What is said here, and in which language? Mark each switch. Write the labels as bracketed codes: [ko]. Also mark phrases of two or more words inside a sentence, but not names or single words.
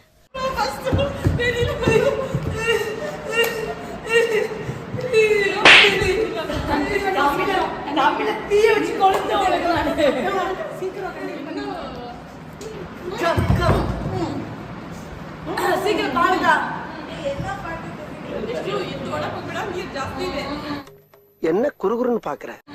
[ta] ஃபர்ஸ்ட் வெளியில போய் நம்மள தீய வச்சு கொளுத்து உனக்கு நான் சீக்கிரம் சீக்கிரம் பாடுங்க. என்ன பாட்டு [kn] ಎಷ್ಟು ಇದು ಒಳಗೆ ಬಿಡ ನೀರು ಜಾಸ್ತಿ ಇದೆ. [ta] என்ன குறுகுறுன்னு பாக்குற?